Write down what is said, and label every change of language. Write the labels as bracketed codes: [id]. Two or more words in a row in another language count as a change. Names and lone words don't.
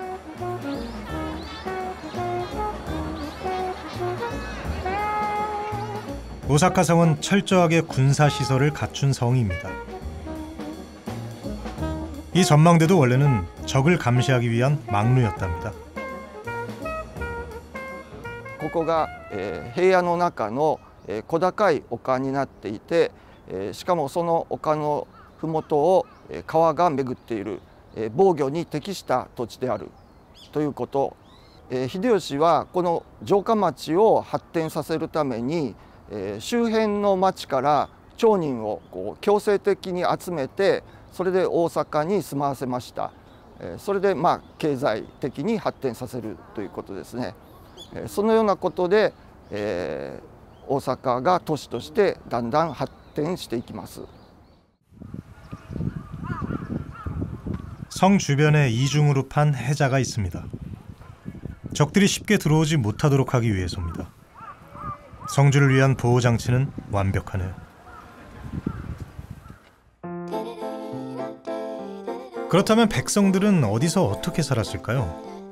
[ko] 오사카 성은 철저하게 군사시설을 갖춘 성입니다. 이 전망대도 원래는 적을 감시하기 위한 망루였답니다. [ja] ここが平野の中の小高い丘になっていて、しかもその丘の麓を川が巡っている防御に適した土地であるということ、秀吉はこの城下町を発展させるために周辺の町から町人を強制的に集めて、それで大阪に住まわせました。それで経済的に発展させるということですね。そのようなことで、大阪が都市としてだんだん発展していきます。 [ko] 성 주변에 이중으로 판 해자가 있습니다. 적들이 쉽게 들어오지 못하도록 하기 위해서입니다. 성주를 위한 보호 장치는 완벽하네요. 그렇다면 백성들은 어디서 어떻게 살았을까요?